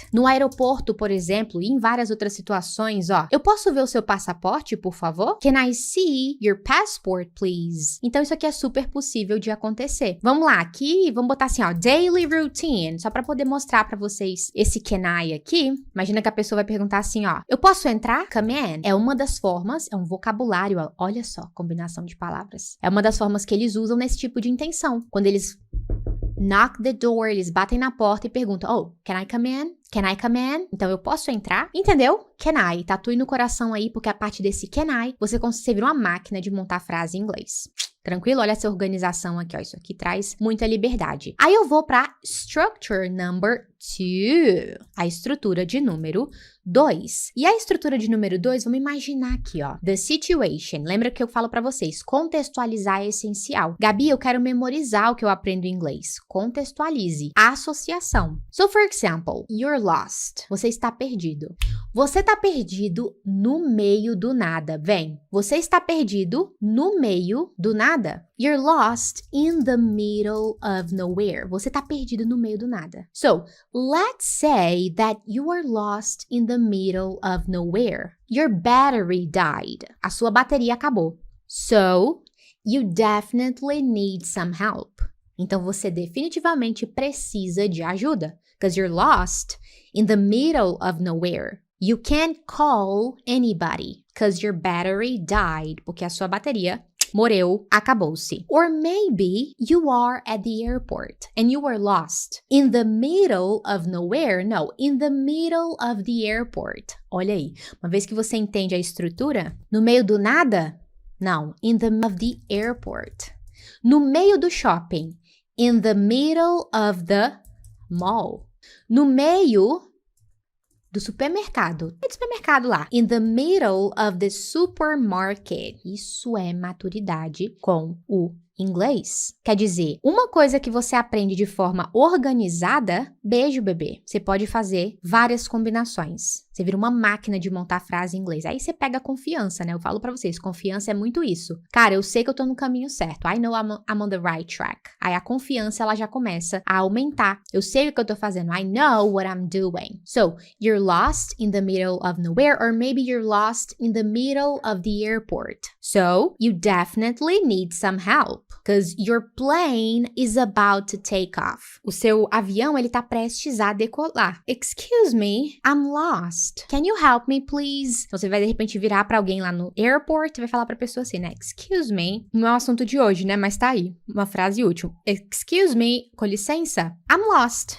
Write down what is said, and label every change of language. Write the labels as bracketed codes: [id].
[pt] No aeroporto, por exemplo, e em várias outras situações, ó, eu posso ver o seu passaporte, por favor? [en] Can I see your passport, please? [pt] Então isso aqui é super possível de acontecer. Vamos lá, aqui, vamos botar assim, ó, daily routine, só para poder mostrar para vocês esse can I aqui. Imagina que a pessoa vai perguntar assim, ó, eu posso entrar? Come in. É uma das formas, é um vocabulário, ó, olha só, combinação de palavras. É uma das formas que eles usam nesse tipo de intenção. Quando eles [en] knock the door, [pt] eles batem na porta e perguntam, [en] oh, can I come in? [pt] Can I come in? Então, eu posso entrar? Entendeu? Can I. Tatue no coração aí, porque a partir desse can I, você vira uma máquina de montar frase em inglês. Tranquilo? Olha essa organização aqui, ó. Isso aqui traz muita liberdade. Aí eu vou para structure number 2. A estrutura de número 2. E a estrutura de número 2, vamos imaginar aqui, ó. The situation. Lembra que eu falo para vocês, contextualizar é essencial. Gabi, eu quero memorizar o que eu aprendo em inglês. Contextualize. A associação. [en] So, for example, you're lost. [pt] Você está perdido. Você está perdido no meio do nada. Vem. Você está perdido no meio do nada. [en] You're lost in the middle of nowhere. [pt] Você está perdido no meio do nada. [en] So, let's say that you are lost in the middle of nowhere. Your battery died. [pt] A sua bateria acabou. [en] So, you definitely need some help. [pt] Então, você definitivamente precisa de ajuda. [en] Because you're lost in the middle of nowhere. You can't call anybody. Because your battery died. [pt] Porque a sua bateria morreu, acabou-se. [en] Or maybe you are at the airport and you are lost. In the middle of nowhere? No, in the middle of the airport. [pt] Olha aí, uma vez que você entende a estrutura, no meio do nada? [en] Não, in the middle of the airport. [pt] No meio do shopping. [en] In the middle of the mall. [pt] No meio do supermercado. É do supermercado lá. [en] In the middle of the supermarket. [pt] Isso é maturidade com o inglês. Quer dizer, uma coisa que você aprende de forma organizada, beijo, bebê. Você pode fazer várias combinações. Você vira uma máquina de montar frase em inglês. Aí você pega confiança, né? Eu falo pra vocês, confiança é muito isso. Cara, eu sei que eu tô no caminho certo. [en] I know I'm on the right track. [pt] Aí a confiança, ela já começa a aumentar. Eu sei o que eu tô fazendo. [en] I know what I'm doing. So, you're lost in the middle of nowhere, or maybe you're lost in the middle of the airport. So, you definitely need some help. Because your plane is about to take off. [pt] O seu avião, ele tá prestes a decolar. [en] Excuse me, I'm lost. Can you help me, please? [pt] Então, você vai, de repente, virar pra alguém lá no airport e vai falar pra pessoa assim, né? Excuse me. Não é o assunto de hoje, né? Mas tá aí. Uma frase útil. Excuse me, com licença. [en] I'm lost.